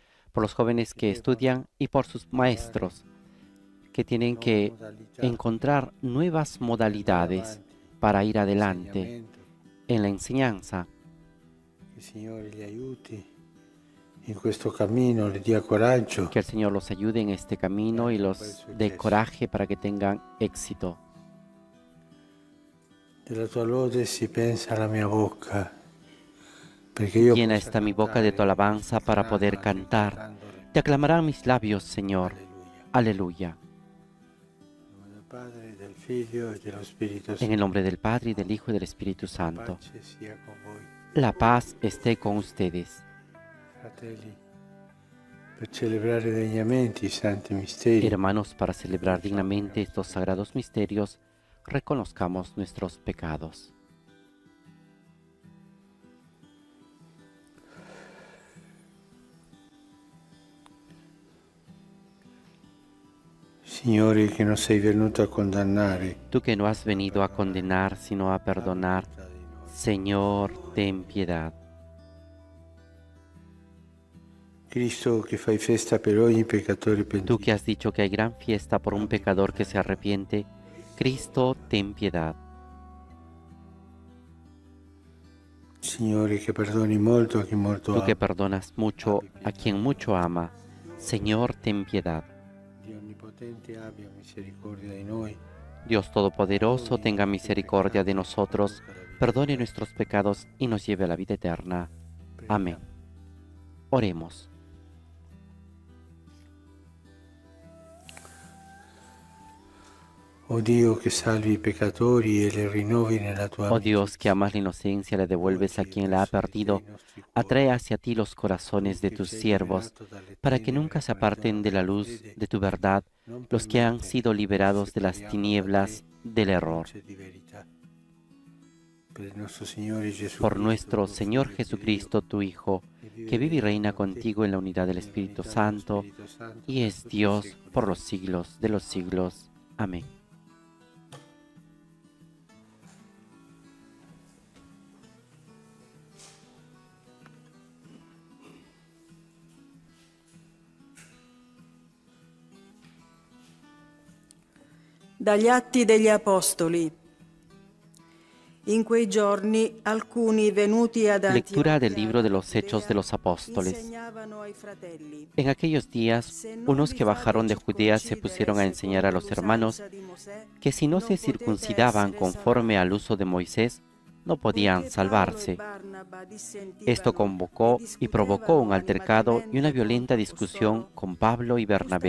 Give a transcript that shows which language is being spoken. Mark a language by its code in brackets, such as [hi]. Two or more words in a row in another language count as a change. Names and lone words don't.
[es] por los jóvenes que estudian y por sus maestros, que tienen que encontrar nuevas modalidades para ir adelante en la enseñanza. [it] Que il Signore li aiuti in questo cammino, le dia coraggio [es] Que el Señor los ayude en este camino y los dé coraje para que tengan éxito. [it] della tua lode si pensa alla mia bocca, perché io [es] Llena [it] possa [es] esta mi boca de tu [it] cantare [es] alabanza para poder cantar. Te aclamarán mis labios, Señor. [it] Alleluia. [es] Aleluya. [it] Nel nome del Padre, del Figlio e dello Spirito [es] En el [it] Santo. [es] nombre del Padre, y del Hijo y del Espíritu Santo. [it] Pace sia con voi, [es] La paz esté con ustedes. [it] fratelli, per celebrare degnamente i santi misteri. [es] Hermanos, para celebrar dignamente estos sagrados misterios, reconozcamos nuestros pecados. [it] Signore, che non sei venuto a condannare, [es] Tú que no has venido a condenar, sino a perdonar, Señor, ten piedad. [it] Cristo che fai festa per ogni peccatore [es] Tú [it] pentito. [es] que has dicho que hay gran fiesta por un pecador que se arrepiente, Cristo, ten piedad. [it] Signore, che perdoni molto a chi molto [es] Tú que [it] ama. [es] perdonas mucho a quien mucho ama, Señor, ten piedad. [it] Dio onnipotente abbia misericordia di noi. [es] Dios Todopoderoso, tenga misericordia de nosotros, perdone nuestros pecados y nos lleve a la vida eterna. Amén. Oremos. [it] Oh Dio, che salvi i peccatori e li rinnovi nella tua [es] Oh Dios, que [it] amicizia. [es] amas la inocencia, le devuelves a quien la ha perdido, atrae hacia ti los corazones de tus siervos, para que nunca se aparten de la luz de tu verdad los que han sido liberados de las tinieblas del error. Por nuestro Señor Jesucristo, tu Hijo, que vive y reina contigo en la unidad del Espíritu Santo, y es Dios por los siglos de los siglos. Amén. [it] Dagli Atti degli Apostoli. In quei giorni alcuni venuti ad [es] Lectura del libro de [it] Antioquia [es] los Hechos de los Apóstoles. [it] insegnavano ai fratelli. [es] En aquellos días, unos que bajaron de Judea se pusieron a enseñar a los hermanos que si no se circuncidaban conforme al uso de Moisés, no podían salvarse. Esto convocó y provocó un altercado y una violenta discusión con Pablo y Bernabé.